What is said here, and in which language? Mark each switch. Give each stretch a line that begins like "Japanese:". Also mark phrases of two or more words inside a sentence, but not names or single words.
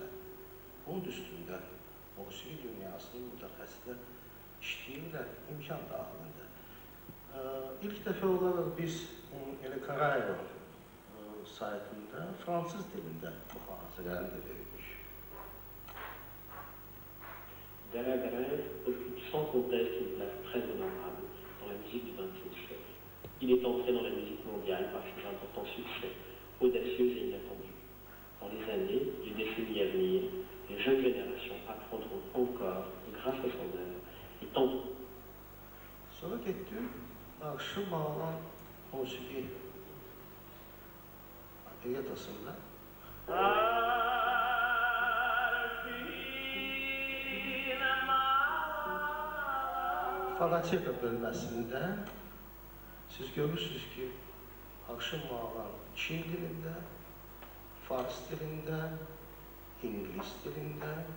Azerbaijani: Bunun üstündə musiqi dünyasının mütəxəssislər işləyirlər imkan daxilində. İlk dəfə olaraq biz elə Karayevo saytında fransız dilində mühazirəni də vermiş.
French: Dalla Grève occupe sans conteste une place très honorable dans la musique du XXe siècle. Il est entré dans la musique mondiale par ses importants succès, audacieux et inattendus. Dans les années, les décennies à venir, les jeunes générations apprendront encore, grâce à son œuvre, et tant.
Azerbaijani: Sonra getdim, Akşı Bağlan musiqi operetasında Fagoteka bölməsində siz görürsünüz ki, Akşı Bağlan Çin dilində, Fars dilində, İngilis dilində,